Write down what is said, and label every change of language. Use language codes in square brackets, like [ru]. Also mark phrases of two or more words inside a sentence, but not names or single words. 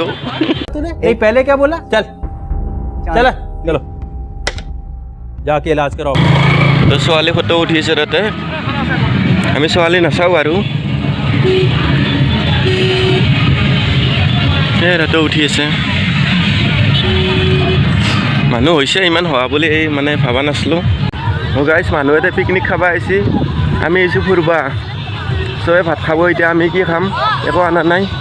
[hi] এই पहले क्या बोला चल चलो जाके इलाज कराओ [as] তো ছোৱালী ফটো উঠিছে তাতে আমি ছোৱালী নাচাওঁ আৰু তাতে উঠি আছে মানুহ হৈছে ইমান হোৱা বুলি এই মানে ভাবা নাছিলোঁ গাইছ মানুহ এটা পিকনিক খাব আহিছে আমি আহিছোঁ ফুৰবা চবে ভাত খাব এতিয়া আমি কি খাম একো অনা নাই